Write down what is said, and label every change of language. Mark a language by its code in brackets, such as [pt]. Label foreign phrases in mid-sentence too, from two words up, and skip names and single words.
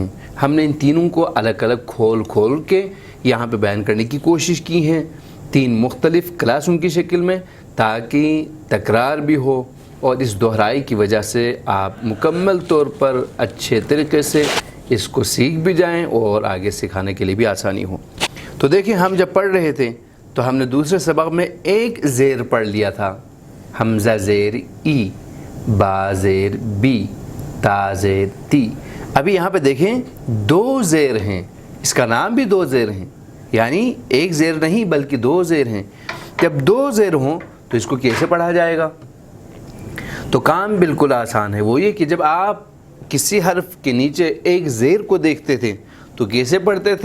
[ur] ہم نے ان تینوں کو الگ الگ کھول کے یہاں پہ بیان کرنے کی کوشش کی ہے، 3 مختلف کلاسوں کی شکل میں، تاکہ تکرار بھی ہو اور اس دہرائی کی وجہ سے آپ مکمل طور پر اچھے طریقے سے اس کو سیکھ بھی جائیں اور آگے سکھانے کے لیے بھی آسانی ہو. تو دیکھیں، ہم جب پڑھ رہے تھے تو ہم نے دوسرے سبق میں ایک زیر پڑھ لیا تھا، حمزہ زیر ای، با زیر بی، تا زیر تی. ابھی یہاں پہ دیکھیں 2 زیر ہیں، اس کا نام بھی 2 زیر ہیں، یعنی ایک زیر نہیں بلکہ 2 زیر ہیں. جب 2 زیر ہوں تو اس کو کیسے پڑھا جائے گا؟ تو کام بالکل آسان ہے. وہ یہ کہ جب آپ کسی حرف کے نیچے ایک زیر کو دیکھتے تھے تو کیسے پڑھتے تھے؟